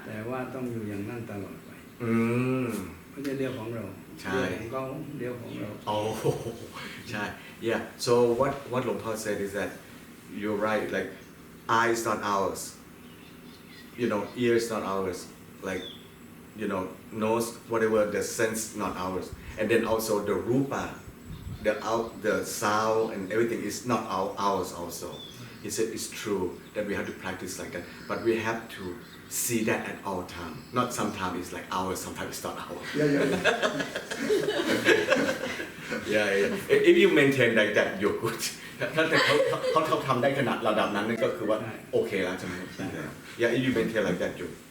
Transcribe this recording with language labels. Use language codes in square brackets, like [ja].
[th] แต่ว่าต้องอยู่อย่างนั้นตลอดไปไม่ใช่เรื่องของเรา ใช่ ของเขาเรื่องของเรา [en] ใช่ yeah so what หลวงพ่อ said is that you're right like eye is not ours ears not ours, like, nose, whatever, the sense not ours. And then also the rupa, the sound and everything is not ours also. He said it's true that we have to practice like that, but we have to see that at all time. Not sometimes it's like ours, sometimes it's not ours. Yeah. If you maintain like that, you're good. [th] ถ้าเขาทำได้ขนาดระดับนั้นนั่นก็คือว่าโอเคแล้วใช่ไหม [en] Yeah, if you maintain like that, you.